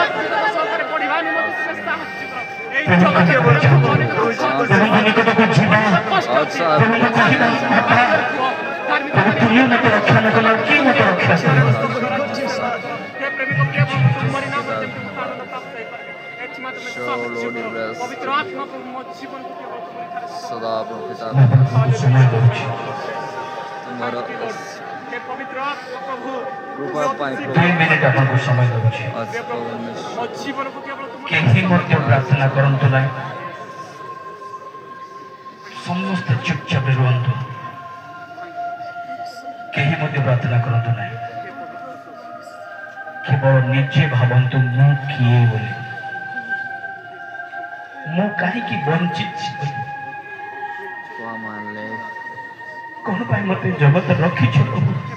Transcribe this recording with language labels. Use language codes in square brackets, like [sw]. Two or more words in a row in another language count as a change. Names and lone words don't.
[or] ପ୍ରଭୁଙ୍କ ନିକଟକୁ ଯିବା ପ୍ରଭୁଙ୍କୁ କହିବା ପ୍ରଭୁ ତୁମେ ମୋତେ ରକ୍ଷା ନ କଲ କିଏ ମୋତେ ରକ୍ଷା କରିବ? [hi] सदा पिता [or] ସମୟ ଦେଉଛି। [hi] तुम्हारा कृपा पाई [or] 2 ମିନିଟ୍ ଆପଣଙ୍କୁ ସମୟ ଦେଉଛି। କେହି ମଧ୍ୟ ପ୍ରାର୍ଥନା କରନ୍ତୁ ନାହିଁ। ସମସ୍ତେ ଚୁପଚାପ ରୁହନ୍ତୁ। କେହି ମଧ୍ୟ ପ୍ରାର୍ଥନା କରନ୍ତୁ ନାହିଁ। କେବଳ ନିଜେ ଭାବନ୍ତୁ ମୁଁ କିଏ ବୋଲି, ମୁଁ କାହିଁକି ବଞ୍ଚିଛି ବୋଲି, କଣ ପାଇଁ ମୋତେ ଜଗତରେ ରଖିଛ ପ୍ରଭୁ।